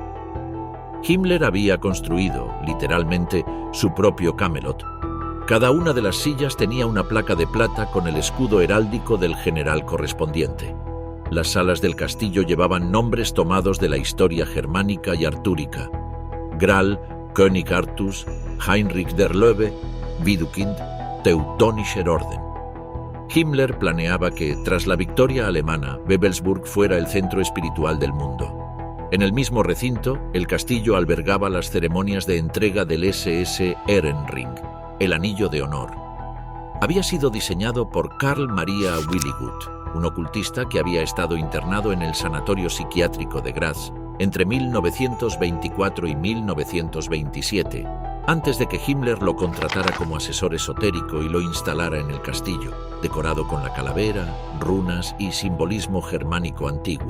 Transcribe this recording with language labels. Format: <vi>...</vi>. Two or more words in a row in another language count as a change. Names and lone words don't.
<es>Himmler había construido, literalmente, su propio Camelot. Cada una de las sillas tenía una placa de plata con el escudo heráldico del general correspondiente. Las salas del castillo llevaban nombres tomados de la historia germánica y artúrica: Graal, König Artus, Heinrich der Löwe, Widukind, Teutonischer Orden. Himmler planeaba que, tras la victoria alemana, Wewelsburg fuera el centro espiritual del mundo. En el mismo recinto, el castillo albergaba las ceremonias de entrega del SS Ehrenring, el anillo de honor. Había sido diseñado por Karl Maria Willigut, un ocultista que había estado internado en el sanatorio psiquiátrico de Graz entre 1924 y 1927, antes de que Himmler lo contratara como asesor esotérico y lo instalara en el castillo, decorado con la calavera, runas y simbolismo germánico antiguo.</es>